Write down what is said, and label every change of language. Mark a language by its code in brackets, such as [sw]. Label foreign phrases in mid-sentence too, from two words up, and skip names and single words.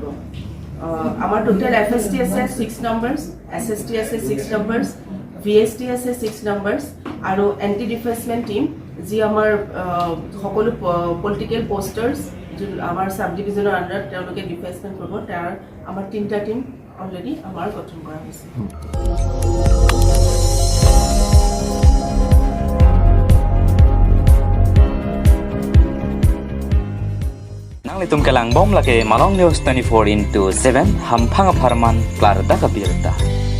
[as] আমাৰ টোটেল FST আছে 6 নাম্বাৰ্ছ, SST আছে 6 নাম্বাৰ্ছ, VST আছে 6 নাম্বাৰ্ছ। আৰু [en] anti defacement team, [as] যি আমাৰ সকলো [en] political posters [as] আমাৰ [en] sub division [as] আণ্ডাৰত তেওঁলোকে ডিফেচমেণ্ট কৰিব, তাৰ আমাৰ 3টা টীম অলৰেডি আমাৰ গঠন কৰা হৈছে। [mjw] Itum kelang bom lake Malong News 24/7 hampang aparman klar da kabirta.